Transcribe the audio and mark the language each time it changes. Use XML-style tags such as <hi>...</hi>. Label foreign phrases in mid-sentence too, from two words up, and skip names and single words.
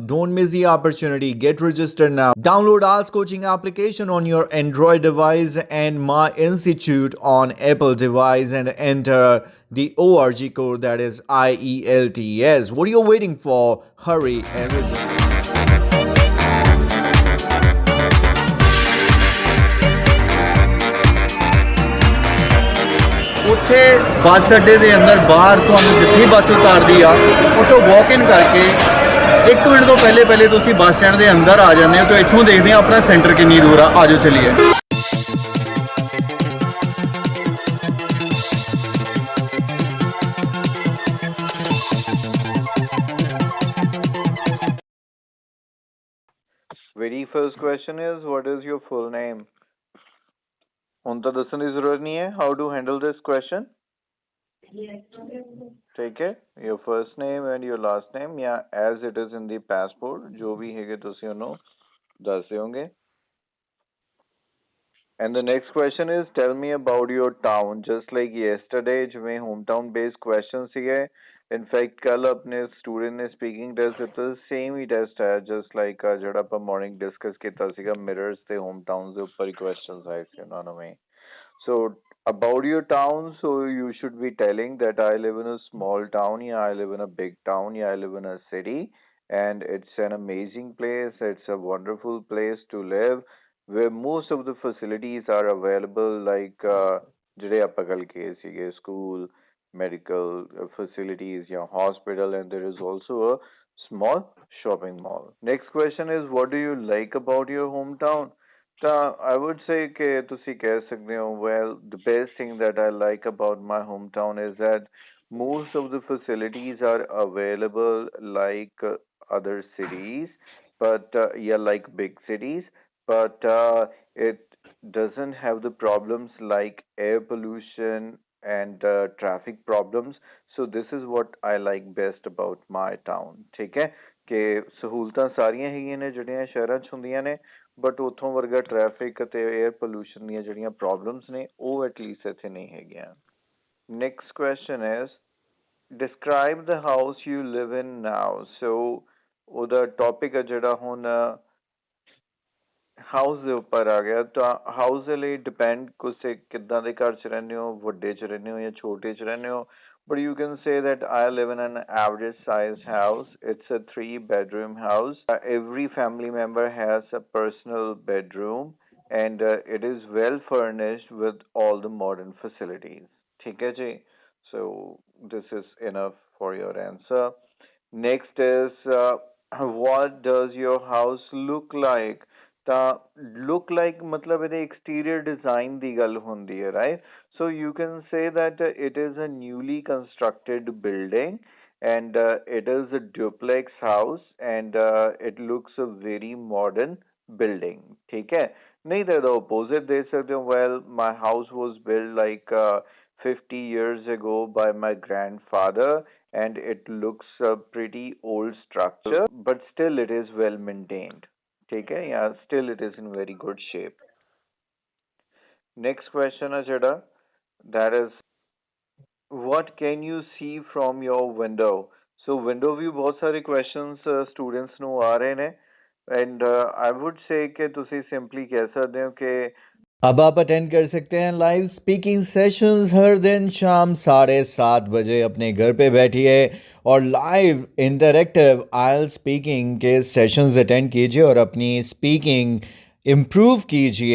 <en>Don't miss the opportunity. Get registered now. Download IELTS coaching application on your Android device and My Institute on Apple device and enter the ORG code, that is IELTS. What are you waiting for? Hurry and register.</en> <pa>ਉੱਥੇ ਬੱਸ ਅੱਡੇ ਦੇ ਅੰਦਰ ਬਾਹਰ ਤੁਹਾਨੂੰ ਜਿੱਥੇ ਬੱਸ ਉਤਾਰਦੀ ਆ ਉੱਥੋਂ</pa> <en>walk in</en> <pa>ਕਰਕੇ 1 ਮਿੰਟ ਤੋਂ ਪਹਿਲੇ ਤੁਸੀਂ</pa> <en>bus stand</en> <pa>ਦੇ ਅੰਦਰ ਆ ਜਾਂਦੇ ਹੋ ਤੇ ਇੱਥੋਂ ਦੇਖਦੇ ਆ ਆਪਣਾ ਸੈਂਟਰ ਕਿੰਨੀ ਦੂਰ ਆ। ਆਜੋ ਚਲੀਏ।</pa> <en>Very first question is, what is your full name?</en> <pa>ਹੁਣ ਤਾਂ ਦੱਸਣ ਦੀ ਜ਼ਰੂਰਤ ਨਹੀਂ ਹੈ.</pa> <en>How to handle this question?</en> <pa>ਠੀਕ ਹੈ.</pa> <en>Your first name and your last name, yeah, as it is in the passport,</en> <pa>ਜੋ ਵੀ ਹੈਗੇ ਤੁਸੀਂ ਉਹਨੂੰ ਦੱਸ ਦਿਓਗੇ.</pa> <en>And the next question is, tell me about your town. Just like yesterday, ਜਿਵੇਂ hometown based questions ਸੀਗੇ. In fact,</en> <pa>ਕੱਲ ਆਪਣੇ ਸਟੂਡੈਂਟ ਨੇ</pa> <en>speaking test</en> <pa>ਦਿੱਤਾ, ਸੇਮ ਹੀ ਟੈਸਟ ਆਇਆ,</pa> <en>just like</en> <pa>ਜਿਹੜਾ ਆਪਾਂ</pa> <en>morning discuss</en> <pa>ਕੀਤਾ ਸੀਗਾ ਮਿਰਰਸ ਤੇ</pa> <en>home towns</en> <pa>ਦੇ ਉੱਪਰ ਹੀ ਕੁਐਸਚਨਸ ਆਏ ਸੀ ਉਹਨਾਂ ਨੂੰ ਵੀ.</pa> <en>So about your town, so you should be telling that I live in a small town, yeah, I live in a big town, yeah, I live in a city, and it's an amazing place, it's a wonderful place to live, where most of the facilities are available, like</en> <pa>ਜਿਹੜੇ ਆਪਾਂ ਗੱਲ ਕੀਤੇ ਸੀਗੇ</pa> <en>school, medical facilities, yeah, hospital, and there is also a small shopping mall. Next question is, what do you like about your hometown? I would say</en> <pa>ਕਿ ਤੁਸੀਂ ਕਹਿ ਸਕਦੇ ਹੋ,</pa> <en>well, the best thing that I like about my hometown is that most of the facilities are available like other cities, but yeah, like big cities, but it doesn't have the problems like air pollution and traffic problems. So this is what I like best about my town.</en> <pa>ਠੀਕ ਹੈ ਕਿ ਸਹੂਲਤਾਂ ਸਾਰੀਆਂ ਹੈਗੀਆਂ ਨੇ ਜਿਹੜੀਆਂ ਸ਼ਹਿਰਾਂ 'ਚ ਹੁੰਦੀਆਂ ਨੇ, ਬਟ ਉੱਥੋਂ ਵਰਗਾ ਟ੍ਰੈਫਿਕ ਅਤੇ</pa> <en>air pollution</en> <pa>ਦੀਆਂ ਜਿਹੜੀਆਂ ਪ੍ਰੋਬਲਮਸ ਨੇ ਉਹ ਐਟਲੀਸਟ ਇੱਥੇ ਨਹੀਂ ਹੈਗੀਆਂ.</pa> <en>next question is, describe the house you live in now.</en> <pa>ਸੋ ਉਹਦਾ ਟੌਪਿਕ ਹੈ ਜਿਹੜਾ ਹੁਣ ਹਾਊਸ ਦੇ ਉੱਪਰ ਆ ਗਿਆ. ਤਾਂ ਹਾਊਸ ਦੇ ਲਈ ਡਿਪੈਂਡ ਤੁਸੀਂ ਕਿੱਦਾਂ ਦੇ ਘਰ 'ਚ ਰਹਿੰਦੇ ਹੋ, ਵੱਡੇ 'ਚ ਰਹਿੰਦੇ ਹੋ ਜਾਂ ਛੋਟੇ 'ਚ ਰਹਿੰਦੇ ਹੋ.</pa> <en>But you can say that I live in an average size house. It's a 3-bedroom house. Every family member has a personal bedroom, and it is well furnished with all the modern facilities.</en> <hi>ठीक है जी?</hi> <en>So this is enough for your answer. Next is, what does your house look like?</en> <pa>ਤਾਂ</pa> <en>look like</en> <pa>ਮਤਲਬ ਇਹਦੇ</pa> <en>exterior design</en> <pa>ਦੀ ਗੱਲ ਹੁੰਦੀ ਹੈ,</pa> <en>right? So you can say that it is a newly constructed building, and it is a duplex house, and it looks a very modern building.</en> <hi>ठीक है? नहीं तो</hi> <en>the opposite</en> <hi>दे सकते हो,</hi> <en>well, my house was built like 50 years ago by my grandfather, and it looks a pretty old structure, but still it is well maintained.</en> <hi>ठीक है?</hi> <en>Yeah, still it is in very good shape. Next question है जेड़ा, that is, what can you see from your window? So window view</en> <hi>बहुत सारे</hi> <en>questions students</en> <pa>ਨੂੰ ਆ ਰਹੇ ਨੇ,</pa> <en>and I would say कि</en> <pa>ਤੁਸੀਂ simply ਕਹਿ ਸਕਦੇ ਹੋ</pa> <en>कि</en> <hi>अब आप अटेंड कर सकते हैं</hi> <en>live speaking sessions</en> <hi>हर दिन शाम 7:30 बजे अपने घर पे बैठिए और</hi> <en>live interactive IELTS speaking</en> <hi>के सेशंस अटेंड कीजिए और अपनी स्पीकिंग इम्प्रूव कीजिए.</hi>